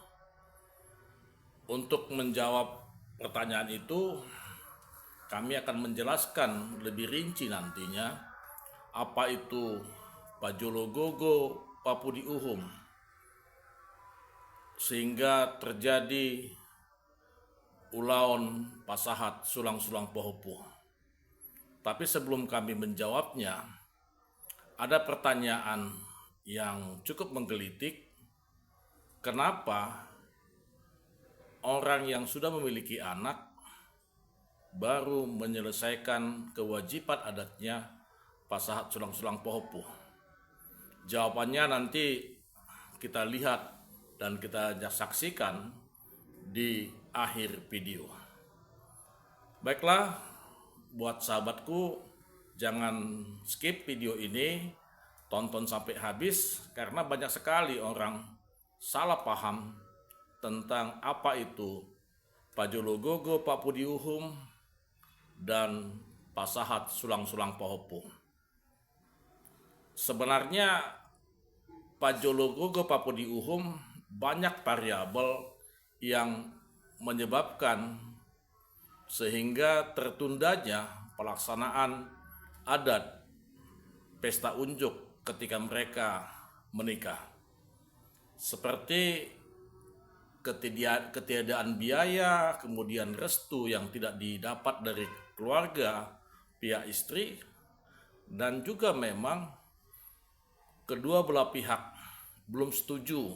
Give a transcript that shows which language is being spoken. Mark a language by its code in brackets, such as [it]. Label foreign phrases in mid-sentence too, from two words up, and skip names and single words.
[id] Untuk menjawab pertanyaan itu, kami akan menjelaskan lebih rinci nantinya apa itu [bbc] Pajologogo Papudiuhum, [id] sehingga terjadi [bbc] ulaon pasahat sulang-sulang pohopu. [id] Tapi sebelum kami menjawabnya, ada pertanyaan yang cukup menggelitik. Kenapa orang yang sudah memiliki anak baru menyelesaikan kewajiban adatnya [bbc] pasahat sulang-sulang pohopu? [id] Jawabannya nanti kita lihat dan kita saksikan di akhir video. Baiklah, buat sahabatku, jangan skip video ini, tonton sampai habis, karena banyak sekali orang salah paham tentang apa itu [bbc] Pajologogo Papudiuhum [id] dan [bbc] pasahat sulang-sulang pohopu. [id] Sebenarnya [bbc] Pajologogo Papudiuhum [id] banyak variabel yang menyebabkan sehingga tertundanya pelaksanaan adat pesta unjuk ketika mereka menikah, seperti ketiadaan biaya, kemudian restu yang tidak didapat dari keluarga pihak istri, dan juga memang kedua belah pihak belum setuju.